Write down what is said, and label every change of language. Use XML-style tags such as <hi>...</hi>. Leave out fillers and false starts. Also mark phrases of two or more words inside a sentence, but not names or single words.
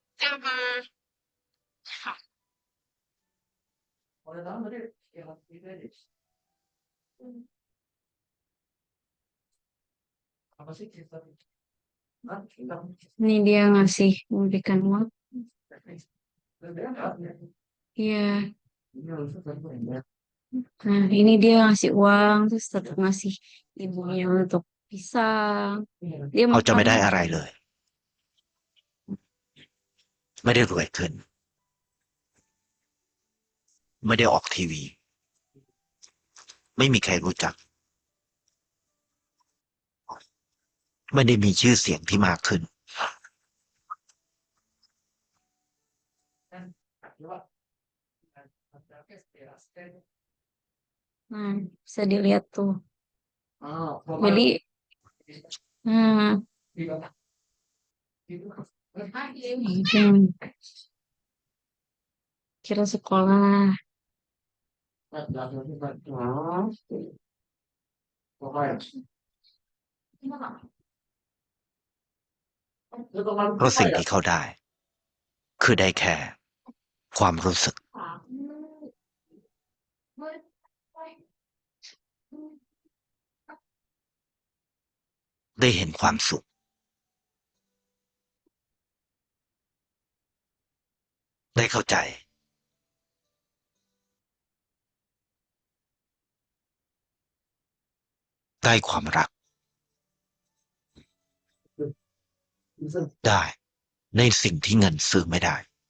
<id>Ini dia ngasih memberikan uang. Iya. Nah, ini dia ngasih uang, terus tetap ngasih ibunya untuk pisang. Dia</id> <th>เขาจะไม่</th> <id>makan.</id> <th>ได้อะไรเลย ไม่ได้รวยขึ้น ไม่ได้ออกทีวี ไม่มีใครรู้จัก ไม่ได้มีชื่อเสียงที่มากขึ้น</th> <id>Nah, bisa dilihat tuh. Jadi, nah, mungkin kira sekolah.</id> <th>เพราะสิ่งที่เขาได้ คือได้แค่ ความรู้สึก ได้เห็นความสุข ได้เข้าใจ ได้ความรัก ได้ ในสิ่งที่เงินซื้อไม่ได้</th>